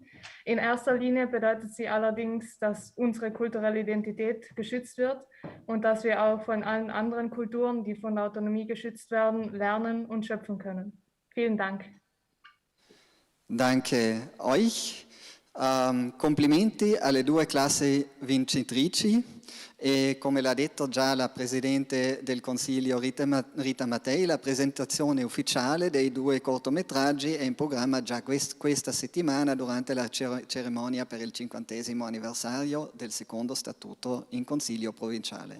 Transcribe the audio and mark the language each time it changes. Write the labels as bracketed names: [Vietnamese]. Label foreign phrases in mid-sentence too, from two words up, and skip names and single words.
[German] In erster Linie bedeutet sie allerdings, dass unsere kulturelle Identität geschützt wird und dass wir auch von allen anderen Kulturen, die von der Autonomie geschützt werden, lernen und schöpfen können. Vielen Dank. Danke euch. [Italian] Complimenti alle due classi vincitrici. E come l'ha detto già la Presidente del Consiglio Rita Mattei, la presentazione ufficiale dei due cortometraggi è in programma già questa settimana durante la cerimonia per il 50° anniversario del secondo statuto in Consiglio provinciale.